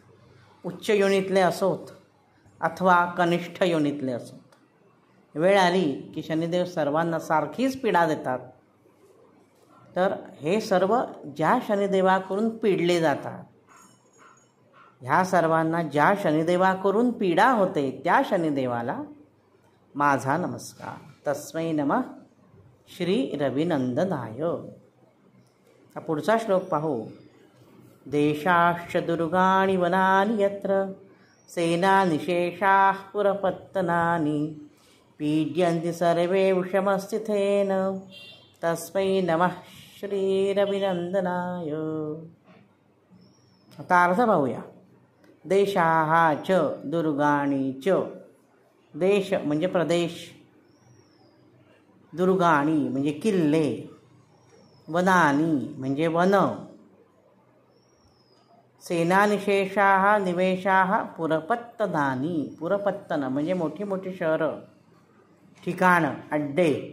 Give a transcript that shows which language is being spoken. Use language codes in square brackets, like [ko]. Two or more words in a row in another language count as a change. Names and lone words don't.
[mr] उच्च योनीतले असोत अथवा कनिष्ठ योनीतले असोत, वेळ आली की शनिदेव सर्वांना सारखीच पीडा देतात. तर हे सर्व ज्या शनिदेवाकडून पीडले जातात, ह्या सर्वांना ज्या शनिदेवाकडून पीडा होते त्या शनिदेवाला माझा नमस्कार. [sa] तस्मै नमः श्री रविनंदनाय. [mr] हा पुढचा श्लोक पाहू. [sa] देशाश्च दुर्गाणि वनानि यत्र सेनानिशेषाः पुरपत्तनानि पीड्यन्ति सर्वे विषमस्थितेन तस्मै नमः श्रीरविनंदनाय. [mr] आता अर्थ पाहूया. [sa] देशाः च दुर्गाणि च. [mr] देश म्हणजे प्रदेश, दुर्गाणी म्हणजे किल्ले, वनानी म्हणजे वन, [sa] सेनानिशेषाः निवेशाः पुरपत्तनानी. [mr] पुरपत्तन म्हणजे मोठी मोठी शहरं, ठिकाणं, अड्डे.